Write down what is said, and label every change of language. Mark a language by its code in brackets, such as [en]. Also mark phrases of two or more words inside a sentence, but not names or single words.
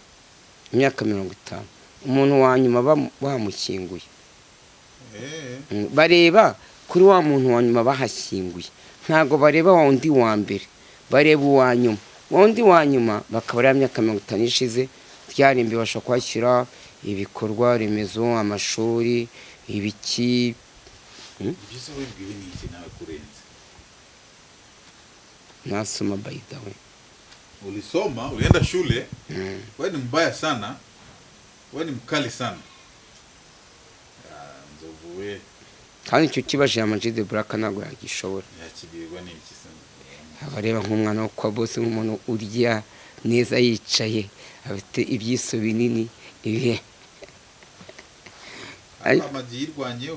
[rw] imyaka 50 umuntu wa nyuma bamukinguye bareba kuri wa muntu wa nyuma bahashyinguye ntago bareba wa undi wa mbere bareba uwa nyuma wa undi wa nyuma bakaba ari imyaka 50 ishize ryarimbi basha kwashyira ibikorwa remezo amashuri ibiki byiza wibwiwe n'iki nawe kurenza [en] nasoma by the way [sw] ulisoma ulienda shule wewe ni mbaya sana wewe ni mkali sana nzovu we [rw] kandi icyo kibaje Amag the Black ntago yagishobora yakibirwa n'iki sana abareba nk'umwana wo kwa boss nk'umuntu urya neza yicaye afite ibyiso binini ibihe Amag yirwanyeho